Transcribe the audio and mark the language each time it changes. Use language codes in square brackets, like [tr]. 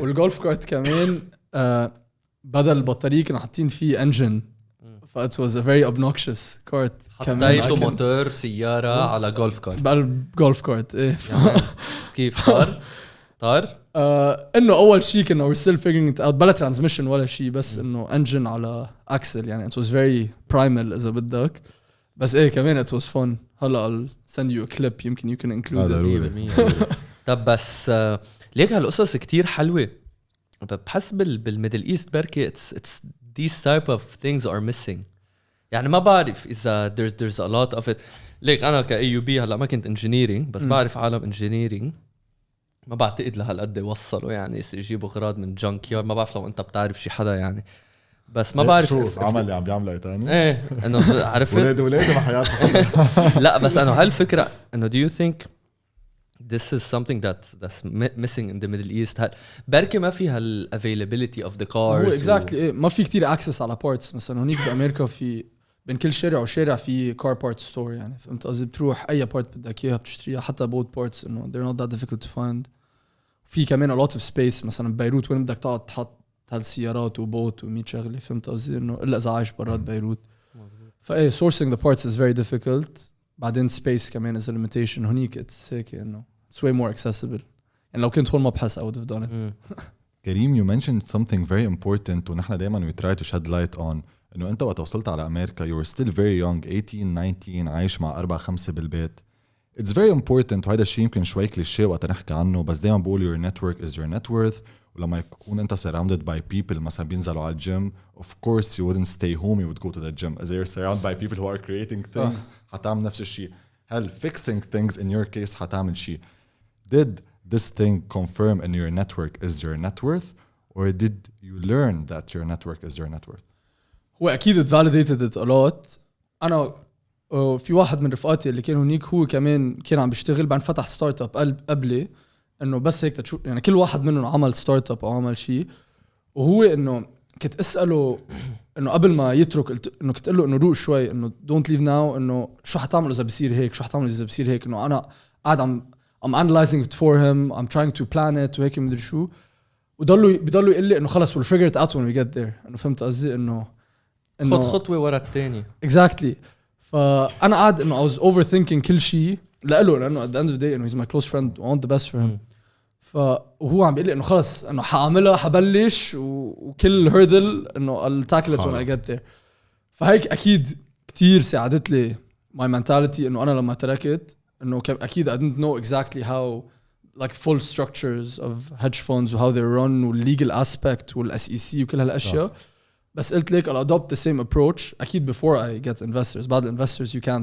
[ar] والجولف كارت كمان بدل البطارية كنا حاطين فيه انجن، ف [en] it was a very obnoxious cart. [ar] حطيتوا موتور سيارة على جولف كارت بقلب جولف كارت ايه. كيف طار؟ انه اول شيء كنا [en] we're still figuring it out، [ar] بلا ترانسميشن ولا شيء، بس انه انجن على اكسل يعني. [en] it was very primal [ar] اذا بدك، بس ايه كمان [en] it was fun. [ar] هلا [en] I'll send you a clip [ar] يمكن [en] you can include it. [ar] طب بس ليك هالقصص كتير حلوة. بحس بالميدل ايست بركي [en] it's these type of things are missing [ar] يعني. ما بعرف اذا [en] there's a lot of it. [ar] ليك انا كAUB هلا ما كنت engineering، بس بعرف عالم engineering ما بعتقد لهالقد يوصلوا يعني يجيبوا غراض من جانك يارد. ما بعرف لو انت بتعرف شي حدا يعني، بس ما بعرف شو عمل اللي عم بيعمله تاني. ايه انه عرفت ولادي بحياتهم. لا بس انه هالفكره انه [en] do you think this is something that's missing in the Middle East. [ar] بركي ما فيها ال [en] availability of the cars. [ar] هو exactly ما في كتير access على parts. مثلا هونيك بأمريكا في بين كل شارع وشارع في كار بارت ستور يعني فهمت قصدي بتروح اي بارت بدك اياها بتشتريها حتى بوت بارتس انه [en] they're not that difficult to find [ar] في كمان [en] a lot of space [ar] مثلا ببيروت وين بدك تقعد تحط هالسيارات وبوت و100 شغله فهمت قصدي انه الا اذا عايش برات بيروت فايه [en] sourcing the parts is very difficult [ar] بعدين space كمان [en] is a limitation [ar] هنيك it's هيك انه [en] it's way more accessible [ar] يعني لو كنت هون ما بحس [en] I would have done it كريم you mentioned something very important [ar] ونحن دائما [en] we try to shed light on [ar] انه انت وقت وصلت على امريكا [en] you were still very young 18 19 [ar] عايش مع 4-5 بالبيت [en] it's very important [ar] وهذا الشيء يمكن شوي كليشيه وقت نحكي عنه بس دائما بقول [en] your network is your net worth [ar] ولما يكون انت [en] surrounded by people [ar] مثلا بينزلوا على الجيم [en] of course you wouldn't stay home you would go to the gym as you're surrounded by people who are creating things [ar] حتعمل نفس الشيء هل [en] fixing things in your case [ar] حتعمل شيء [en] did this thing confirm in your network is your net worth or did you learn that your network is your net worth [ar] هو اكيد [en] it validated it a lot [ar] انا في واحد من رفقاتي اللي كان هنيك هو كمان كان عم بيشتغل بعد فتح ستارت اب قبلي انه بس هيك تشوف يعني كل واحد منهم عمل ستارت اب او عمل شيء وهو انه كنت اساله انه قبل ما يترك انه كنت اقول له انه روق شوي انه [en] don't leave now [ar] انه شو حتعمل اذا بصير هيك شو حتعمل اذا بصير هيك انه انا قاعد [en] I'm analyzing it for him I'm trying to plan it [ar] وهيك مدري شو بيضلوا يقول لي انه خلص [en] we'll figure it out when we get there [ar] انه فهمت قصدي انه خد خطوه ورا الثاني [en] exactly [ar] فانا قاعد انه [en] I was overthinking [ar] كل شيء لانه [en] at the end of the day انه he's my close friend I want the best for him [ar] فهو عم بيقول لي انه خلص انه حاعملها حبلش وكل هيردل انه [en] I'll tackle it when I get there [ar] فهيك اكيد كتير ساعدت لي [en] my mentality [ar] انه انا لما تركت انه اكيد [en] I didn't know exactly how like full structures of hedge funds و how they run والlegal aspect والSEC وكل هالاشياء [ar] بس قلت لك [en] I'll adopt the same approach [ar] أكيد [en] before I get investors [ar] بعد [en] investors you